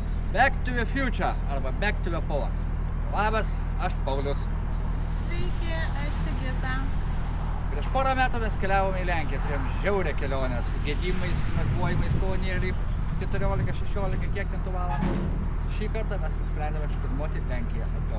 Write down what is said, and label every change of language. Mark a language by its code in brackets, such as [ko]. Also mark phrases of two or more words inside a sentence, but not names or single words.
[en] Back to the future arba Back to the Poland. [lt] Labas, aš Paulius. Sveiki, aš Sigita. Prieš porą metų mes keliavome į Lenkiją, turėjom žiaurę kelionę su gedimais, nakvojimais kolonėliai, 14-16, kiek ten tų valandų. Šį kartą mes nusprendėme šturmuoti Lenkiją atgal.